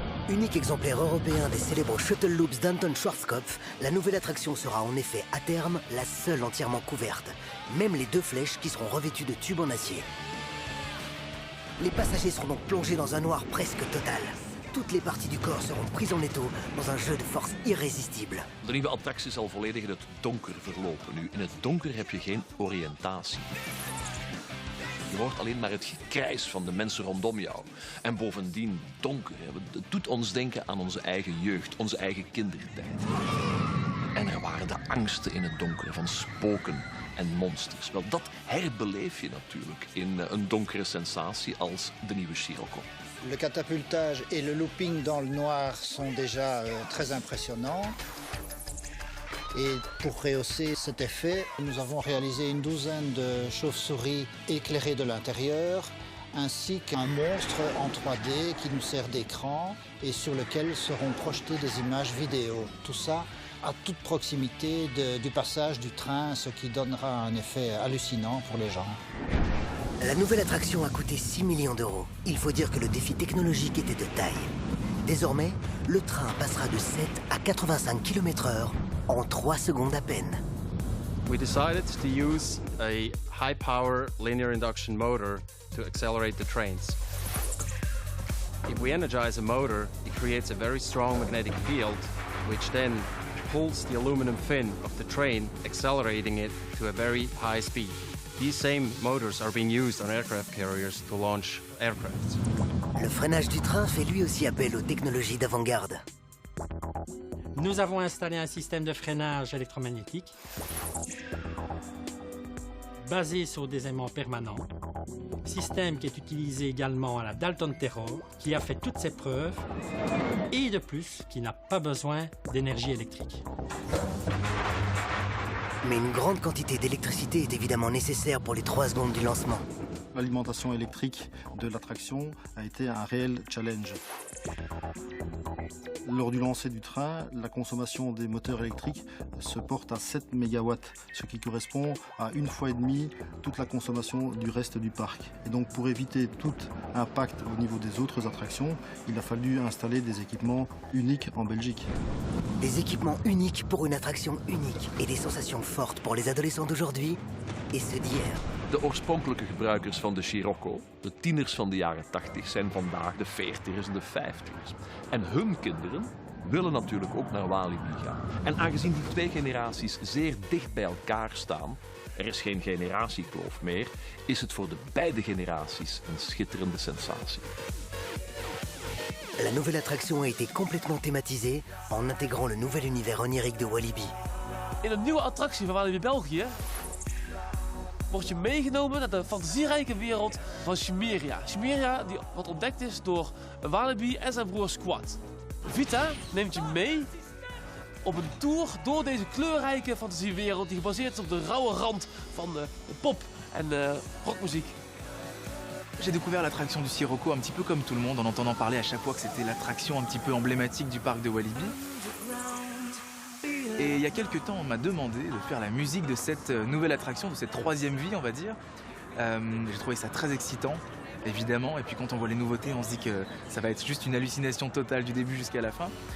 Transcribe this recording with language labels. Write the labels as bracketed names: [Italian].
[French] Unique exemplaire européen des célèbres Shuttle Loops d'Anton Schwarzkopf, la nouvelle attraction sera en effet à terme la seule entièrement couverte. Même les 2 flèches qui seront revêtues de tubes en acier. Les passagers seront donc plongés dans un noir presque total. Toutes les parties du corps seront prises en étau dans un jeu de force irrésistible. [Dutch] De nieuwe attractie zal volledig in het donker verlopen. Nu, in het donker heb je geen oriëntatie. Je hoort alleen maar het gekrijs van de mensen rondom jou. En bovendien donker. Het doet ons denken aan onze eigen jeugd, onze eigen kindertijd. En er waren de angsten in het donker van spoken en monsters. Wel, dat herbeleef je natuurlijk in een donkere sensatie als de nieuwe Scirocco. [French] Le catapultage et le looping dans le noir sont déjà très impressionnants. Et pour rehausser cet effet, nous avons réalisé une douzaine de chauves-souris éclairées de l'intérieur, ainsi qu'un monstre en 3D qui nous sert d'écran et sur lequel seront projetées des images vidéo. Tout ça à toute proximité du passage du train, ce qui donnera un effet hallucinant pour les gens. La nouvelle attraction a coûté 6 millions d'euros. Il faut dire que le défi technologique était de taille. Désormais, le train passera de 7 à 85 km/h en 3 secondes à peine. [English] We decided to use a high-power linear induction motor to accelerate the trains. If we energize a motor, it creates a very strong magnetic field, which then pulls the aluminum fin of the train, accelerating it to a very high speed. These same motors are being used on aircraft carriers to launch aircraft. [French] Le freinage du train fait lui aussi appel aux technologies d'avant-garde. Nous avons installé un système de freinage électromagnétique basé sur des aimants permanents, système qui est utilisé également à la Dalton Terror, qui a fait toutes ses preuves, et de plus, qui n'a pas besoin d'énergie électrique. Mais une grande quantité d'électricité est évidemment nécessaire pour les 3 secondes du lancement. L'alimentation électrique de l'attraction a été un réel challenge. Lors du lancer du train, la consommation des moteurs électriques se porte à 7 MW, ce qui correspond à 1,5 fois toute la consommation du reste du parc. Et donc pour éviter tout impact au niveau des autres attractions, il a fallu installer des équipements uniques en Belgique. Des équipements uniques pour une attraction unique et des sensations fortes pour les adolescents d'aujourd'hui et ceux d'hier. [Dutch] De oorspronkelijke gebruikers van de Scirocco, de tieners van de jaren 80, zijn vandaag de 40ers en de 50ers. En hun kinderen willen natuurlijk ook naar Walibi gaan. En aangezien die 2 generaties zeer dicht bij elkaar staan, er is geen generatiekloof meer, is het voor de beide generaties een schitterende sensatie. [French] La nouvelle attraction a été complètement thématisée en intégrant le nouvel univers onirique de Walibi. [Dutch] In een nieuwe attractie van Walibi België word je meegenomen naar de fantasierijke wereld van Chimeria. Chimeria die wat ontdekt is door Walibi en zijn broer Squad. Vita neemt je mee op een tour door deze kleurrijke fantasiewereld die gebaseerd is op de rauwe rand van de pop en rockmuziek. [French] J'ai découvert l'attraction du Scirocco un petit peu comme tout le monde en entendant parler à chaque fois que c'était l'attraction un petit peu emblématique du parc de Walibi. Et il y a quelques temps, on m'a demandé de faire la musique de cette nouvelle attraction, de cette 3e vie, on va dire. J'ai trouvé ça très excitant, évidemment. Et puis quand on voit les nouveautés, on se dit que ça va être juste une hallucination totale du début jusqu'à la fin.